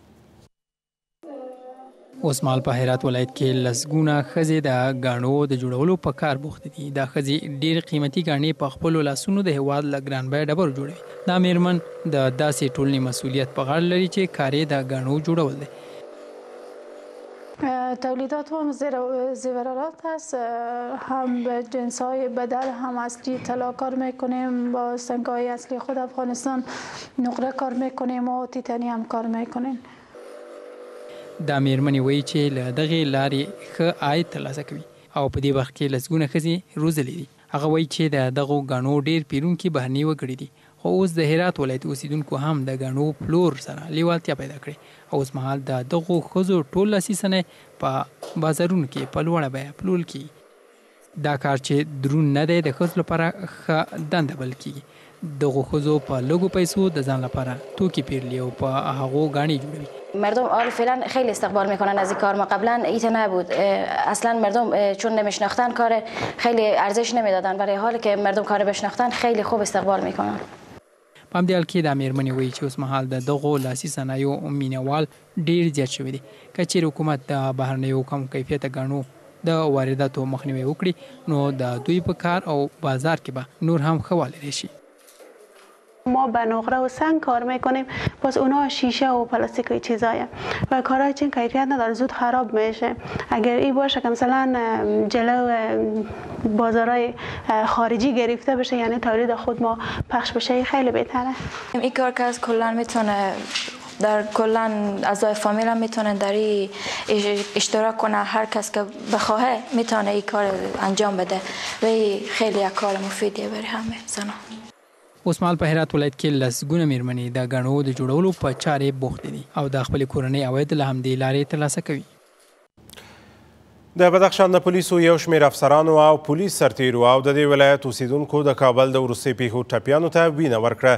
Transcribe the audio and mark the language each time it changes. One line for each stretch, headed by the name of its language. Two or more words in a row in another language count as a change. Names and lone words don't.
Pashto: اوس مهال په هرات ولایت کې لسګونه ښځې د ګاڼو د جوړولو په کار بوختې دي. دا ښځې ډېر قیمتي ګاڼې په خپلو لاسونو د هېواد له ګران بیه ډبرو جوړوي. دا میرمن د داسې ټولنې مسؤلیت په غاړه لري چې کار یې د ګاڼو جوړول دی.
Persian: تولیدات هم زیورات است، هم به جنس های بدل هم اصلی طلا کار میکنیم، با سنگ های اصلی خود افغانستان نقره کار میکنیم و تیتانی هم کار میکنیم.
Pashto: دا میرمنې وایي چې له دغې لارې ښه عاید ترلاسه کوي او په دې وخت کې لسګونه ښځې روزلې دي. هغه وایي چې د دغو ګاڼو ډیر پیرونکي بهرني وګړي دي، خو اوس د هرات ولایت اوسیدونکو هم د ګاڼو پلور سره لیوالتیا پیدا کړې او اوس مهال د دغو ښځو ټول لاسي صنایع په بازارونو کې په لوړه بیه پلورل کیږي. دا کار چې درون نه دی د ښځو لپاره ښه دنده بلل کیږي. دغو ښځو په لږو پیسو د ځان لپاره توکي پیرلی او په هغو ګاڼې جوړوي.
Persian: مردم حال فعلا خیلی استقبال میکنن از این کار. ما قبلا ایت نبود، اصلا مردم چون نمیشناختن کار خیلی ارزش نمیدادن، برای حالی که مردم کار بشناختن خیلی خوب استقبال میکنن.
Pashto: په همدې حال کې د میرمنې وایي چې اوس مهال د دغو لاسي صنایعو مینوال ډیر زیات شوي دي. که چیرې حکومت د بهرنیو کم کیفیته ګاڼو د وارداتو مخنیوی وکړي نو د دوی په کار او بازار کې به نور هم ښه والی راشي.
Persian: ما به نقره و سنگ کار میکنیم، پس اونا شیشه و پلاستیک و چیزایه و کارهای چین کیفیت نداره، زود خراب میشه. اگر این باشه که مثلا جلو بازارهای خارجی گرفته بشه، یعنی تولید خود ما پخش بشه، خیلی بهتره. این کار که از کلا میتونه در کلا اعضای فامیل هم میتونن در این اشتراک کنه، هر کس که بخواه میتونه این کار انجام بده و خیلی یک کار مفیدیه برای همه زنان.
Pashto: اوس مهال په هرات ولایت کې لسګونه میرمنې د ګاڼو د جوړولو په چارې بوختې دي او د خپلې کورنۍ عواید له همدې لارې ترلاسه کوي. د بدخشان د پولیسو یو شمېر افسرانو او پولیس سرتیرو او د دې ولایت اوسیدونکو د کابل د وروستیو پیښو ټپیانو ته وینه ورکړه.